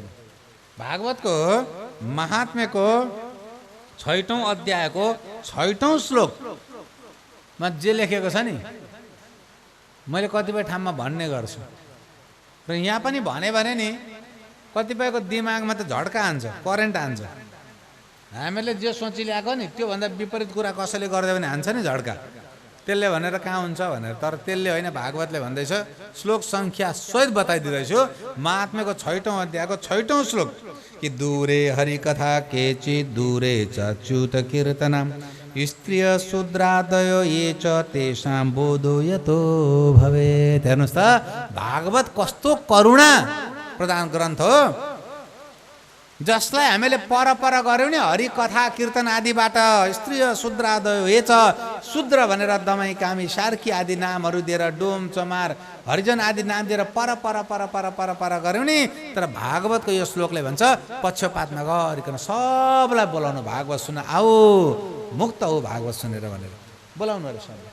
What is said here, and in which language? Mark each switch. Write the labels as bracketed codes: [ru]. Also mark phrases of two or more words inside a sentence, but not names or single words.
[ne] भागवतको महात्म्यको 6औं अध्यायको 6औं श्लोकमा जे लेखेको छ नि मैले कतिपय ठाउँमा भन्ने गर्छु र यहाँ पनि भने नि कतिपयको दिमागमा त झड्का हान्छ, करेन्ट हान्छ। हामीले जे सोचिल्याएको नि त्योभन्दा विपरीत कुरा कसैले गर्दै भने हान्छ नि झड्का। त्यसले भनेर कहाँ हुन्छ भनेर, तर त्यसले होइन, भागवतले भन्दैछ। श्लोक सङ्ख्या सहित बताइदिँदैछु। महात्म्यको 6औं अध्यायको 6औं श्लोक कि [sa] दूरे हरिकथा केचि दूरे चाच्युत कीर्तनम स्त्रिय शूद्रादयो ये च तेषां बोधो यतो भवेत्। [ne] हेर्नुहोस् त भागवत कस्तो करुणा प्रधान ग्रन्थ हो, जसलाई हामीले पर गऱ्यौँ नि हरि कथा कीर्तन आदिबाट [sa] स्त्रिय शूद्रादयो ये च, [ne] शूद्र भनेर दमाई कामी सार्की आदि नामहरू दिएर डोम चमार हरिजन आदि नाम दिएर पर गऱ्यौँ नि। तर भागवतको यो श्लोकले भन्छ पक्षपात नगरिकन सबलाई बोलाउनु भागवत सुन आऊ, मुक्त हो भागवत सुनेर भनेर बोलाउनु अरे सबलाई।